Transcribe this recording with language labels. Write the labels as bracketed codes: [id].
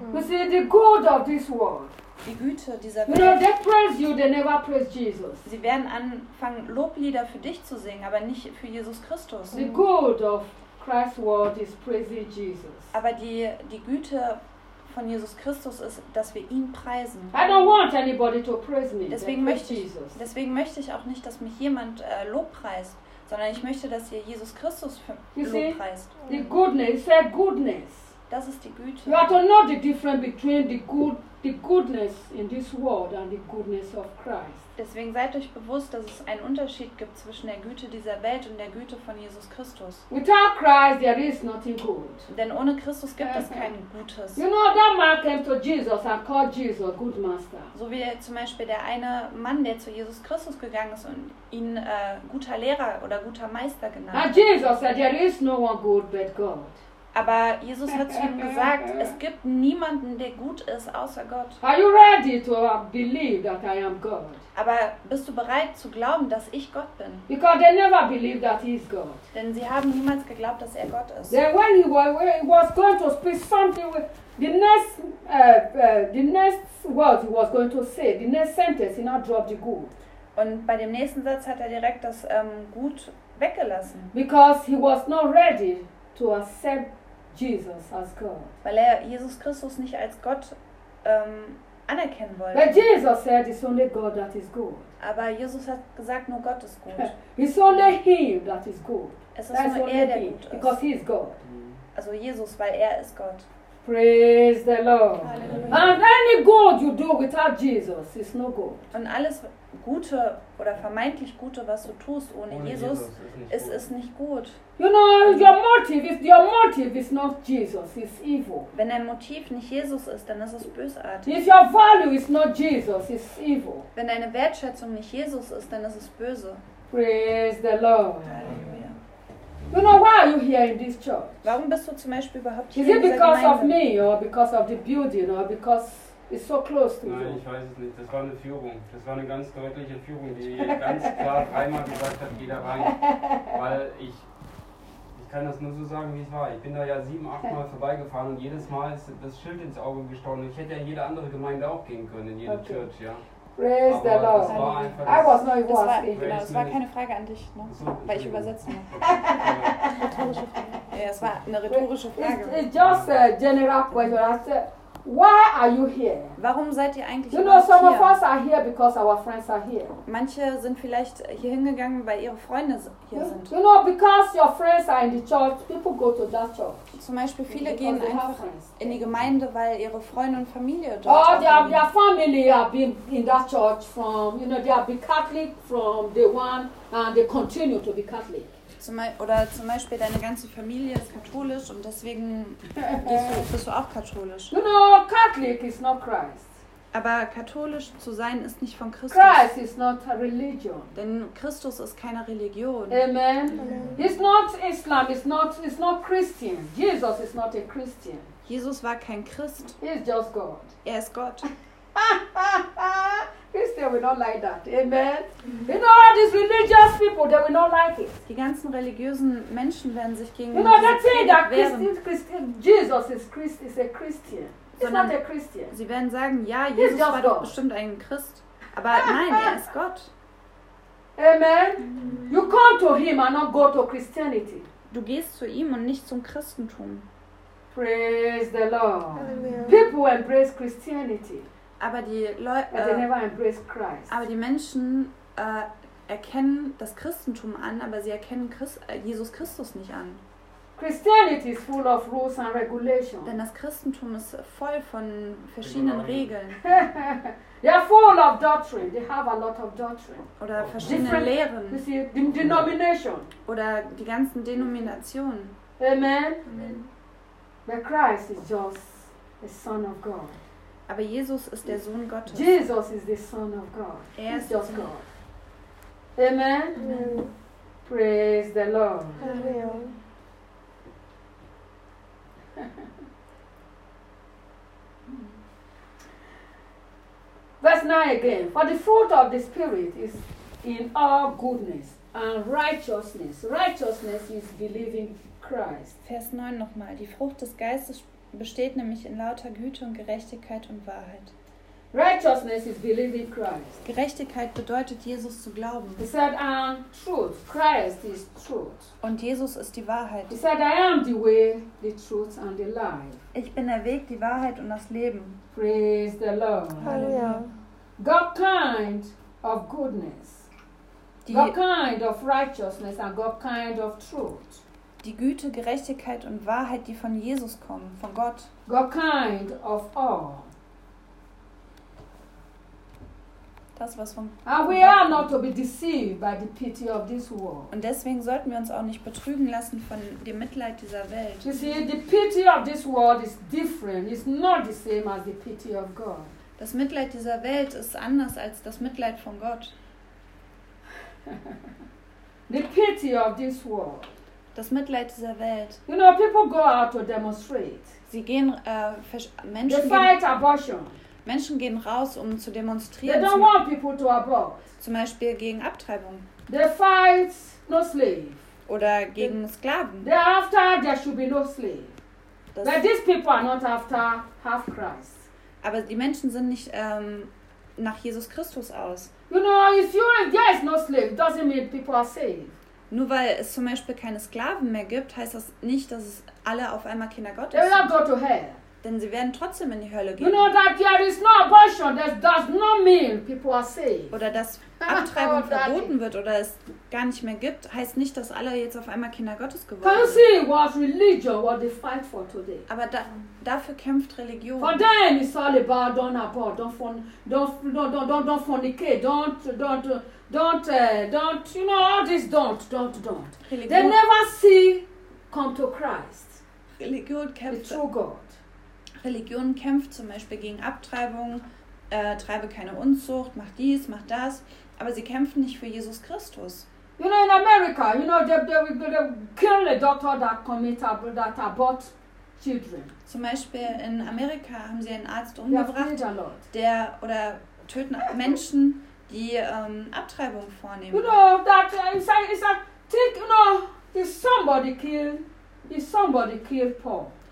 [en] You see, the good of this world. [de] Die Güte dieser Welt. [en] You know, they praise you, they never praise Jesus. [de] Sie werden anfangen, Loblieder für dich zu singen, aber nicht für Jesus Christus. [en] The good of Christ's world is praising Jesus. [de] Aber die Güte von Jesus Christus ist, dass wir ihn preisen. [en] I don't want anybody to praise me. [de] Deswegen möchte ich auch nicht, dass mich jemand lobpreist, sondern ich möchte, dass ihr Jesus Christus lobpreist. [en] The goodness, say goodness. [de] Das ist die Güte. [en] You have to know the difference between the goodness in this world and the goodness of Christ. [de] Deswegen seid euch bewusst, dass es einen Unterschied gibt zwischen der Güte dieser Welt und der Güte von Jesus Christus. [en] Without Christ, there is nothing good. [de] Denn ohne Christus gibt es kein Gutes. [en] You know, that man came to Jesus and called Jesus good master. [de] So wie zum Beispiel der eine Mann, der zu Jesus Christus gegangen ist und ihn guter Lehrer oder guter Meister genannt hat. [en] And Jesus said, there is no one good but God. [de] Aber Jesus hat zu ihm gesagt, es gibt niemanden, der gut ist, außer Gott. [en] Are you ready to believe that I am God? [de] Aber bist du bereit zu glauben, dass ich Gott bin? [en] Because they never believed that he is God. [de] Denn sie haben niemals geglaubt, dass er Gott ist. [en] Then when he was going to speak something with the next word he was going to say, the next sentence, he now dropped the good. [de] Und bei dem nächsten Satz hat er direkt das Gut weggelassen. [en] Because he was not ready to accept Jesus as God. [de] Weil er Jesus Christus nicht als Gott anerkennen wollte. [en] But Jesus said it's only God that is good. [de] Aber Jesus hat gesagt, nur Gott ist gut. [en] It's only him that is good. [de] Es ist nur er, der gut ist. [en] Because he is God. [de] Also Jesus, weil er ist Gott. [en] Praise the Lord. Hallelujah. And any good you do without Jesus is no good. [de] Und alles Gute oder vermeintlich Gute, was du tust ohne Jesus, ist nicht gut. [en] You know, your motive is not Jesus, it's evil. [de] Wenn dein Motiv nicht Jesus ist, dann ist es bösartig. [en] If your value is not Jesus, it's evil. [de] Wenn deine Wertschätzung nicht Jesus ist, dann ist es böse. [en] Praise the Lord. Halleluja. You know why are you here in this church? [de] Warum bist du zum Beispiel überhaupt hier? [en] Is it because of me or because of the building or because it's so close to you? [de] Nein, ich weiß es nicht. Das war eine Führung. Das war eine ganz deutliche Führung, die ganz klar dreimal gesagt hat, geh da rein. Weil ich kann das nur so sagen, wie es war. Ich bin da ja 7-8 Mal vorbeigefahren und jedes Mal ist das Schild ins Auge gestochen. Ich hätte ja in jede andere Gemeinde auch gehen können, in jede Church, ja. [en] Praise the Lord. [de] Das war einfach, das war keine Frage an dich, ne? So, weil ich übersetze. Okay. Rhetorische Frage. Ja, es war eine rhetorische Frage. [en] It's just a general question. I said, why are you here? [de] Warum seid ihr eigentlich hier? [en] You know, some [de] hier? [en] Of us are here because our friends are here. [de] Manche sind vielleicht hier hingegangen, weil ihre Freunde hier sind. [en] You know, because your friends are in the church, people go to that church. [de] Zum Beispiel viele gehen einfach in die Gemeinde, weil ihre Freunde und Familie dort sind. [en] Oh, their family have been in that church from, you know, they have been Catholic from day one and they continue to be Catholic. [de] Oder zum Beispiel deine ganze Familie ist katholisch und deswegen bist du auch katholisch. [en] You know, Catholic is not Christ. [de] Aber katholisch zu sein ist nicht von Christus. [en] Christ is not a religion. [de] Denn Christus ist keine Religion. Amen. [en] He's not Islam, it's not Christian. Jesus is not a Christian. [de] Jesus war kein Christ. [en] He is just God. [de] Er ist Gott. [en] Christians will not like that. Amen. You know, all these religious people, they will not like it. [de] Die ganzen religiösen Menschen werden sich gegen Jesus wehren. [en] You know, they say that Jesus is a Christian. He's not a Christian. [de] Sie werden sagen, ja, Jesus war doch bestimmt ein Christ. Aber nein, er ist Gott. Amen. [en] You come to him and not go to Christianity. [de] Du gehst zu ihm und nicht zum Christentum. [en] Praise the Lord. Halleluja. People embrace Christianity. [de] Aber die Leute, aber die Menschen erkennen das Christentum an, aber sie erkennen Jesus Christus nicht an. [en] Christianity is full of rules and regulations. [de] Denn das Christentum ist voll von verschiedenen Regeln. [en] They are full of doctrine. They have a lot of doctrine. [de] Oder verschiedene Different, Lehren. [en] You see, denomination. [de] Oder die ganzen Denominationen. Amen. Amen. [en] But Christ is just the Son of God. [de] Aber Jesus ist der Sohn Gottes. [en] Jesus is the Son of God. [de] Er ist [en] just God. Amen? Amen. Praise the Lord. Hallelujah. Verse 9 again. For the fruit of the Spirit is in all goodness and righteousness. Righteousness is believing Christ. [de] Vers 9 nochmal. Die Frucht des Geistes besteht nämlich in lauter Güte und Gerechtigkeit und Wahrheit. [en] Righteousness is believing Christ. [de] Gerechtigkeit bedeutet, Jesus zu glauben. [en] He said, truth. Christ is truth. [de] Und Jesus ist die Wahrheit. [en] He said, I am the way, the truth and the life. [de] Ich bin der Weg, die Wahrheit und das Leben. [en] Praise the Lord. Halleluja. God kind of goodness. [de] Die [en] God kind of righteousness and God kind of truth. [de] Die Güte, Gerechtigkeit und Wahrheit, die von Jesus kommen, von Gott. [en] God kind of all. [de] Das, was von [en] And we are not to be deceived by the pity of this world. [de] Und deswegen sollten wir uns auch nicht betrügen lassen von dem Mitleid dieser Welt. [en] You see, the pity of this world is different. It's not the same as the pity of God. [de] Das Mitleid dieser Welt ist anders als das Mitleid von Gott. [en] The pity of this world. [de] Das Mitleid dieser Welt. [en] You know, people go out to demonstrate. [de] Sie gehen Menschen [en] They fight abortion. [de] Menschen gehen raus, um zu demonstrieren. [en] They don't want people to abort. [de] Zum Beispiel gegen Abtreibung. [en] They fight no slave. [de] Oder gegen Sklaven. [en] They are after there should be no slave. But these people are not after half Christ. [de] Aber die Menschen sind nicht nach Jesus Christus aus. [en] You know, if you there is no slave, doesn't mean people are saved. [de] Nur weil es zum Beispiel keine Sklaven mehr gibt, heißt das nicht, dass es alle auf einmal Kinder Gottes sind. [en] Go to hell. [de] Denn sie werden trotzdem in die Hölle gehen. [en] You know that there is no abortion. That does not female people are safe. [de] Oder dass Abtreibung verboten wird oder es gar nicht mehr gibt, heißt nicht, dass alle jetzt auf einmal Kinder Gottes geworden sind. [en] Can you see what religion what they fight for today? [de] Aber dafür kämpft Religion. [en] For them it's all about don't abort, don't fornicate, don't you know all this don't. [de] Religion. [en] They never see come to Christ. [de] Religion kämpft. [en] The true God. [de] Religion kämpft zum Beispiel gegen Abtreibung. Treibe keine Unzucht, mach dies, mach das, aber sie kämpfen nicht für Jesus Christus. [en] You know, in America, you know, they kill a doctor that committed that abort children. [de] Zum Beispiel in Amerika haben sie einen Arzt umgebracht, der oder töten Menschen, die Abtreibung vornehmen. [en] You know, that it's a take, you know, if somebody kill Paul.